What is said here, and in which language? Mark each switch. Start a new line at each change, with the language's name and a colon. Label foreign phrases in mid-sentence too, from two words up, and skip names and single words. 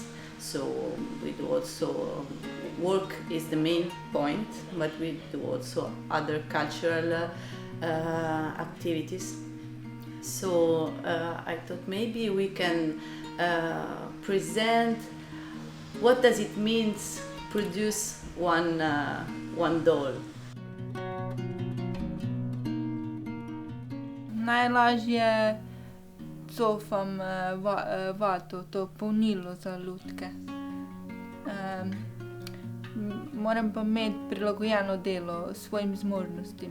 English: So we do also work is the main point, but we do also other cultural activities. So I thought maybe we can present what does it mean to produce one doll.
Slovenian: Najlažje cofam vato, to polnilo za lutke. Moram pa imeti prilagojeno delo svojim zmožnostim.